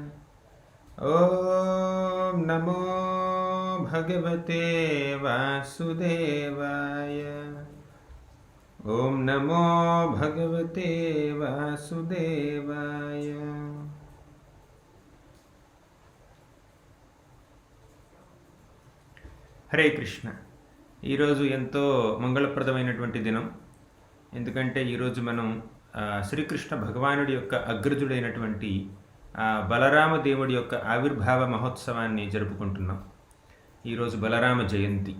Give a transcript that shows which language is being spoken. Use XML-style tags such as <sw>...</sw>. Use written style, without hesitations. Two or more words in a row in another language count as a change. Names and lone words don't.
<sa>ॐ नमो भगवते वासुदेवाय। ॐ नमो भगवते वासुदेवाय। హరే కృష్ణ.</sa> <te>ఈరోజు ఎంతో మంగళప్రదమైనటువంటి దినం. ఎందుకంటే ఈరోజు మనం శ్రీకృష్ణ భగవానుడి యొక్క అగ్రజుడైనటువంటి బలరామ దేవుడి యొక్క ఆవిర్భావ మహోత్సవాన్ని జరుపుకుంటున్నాం. ఈరోజు బలరామ జయంతి.</te>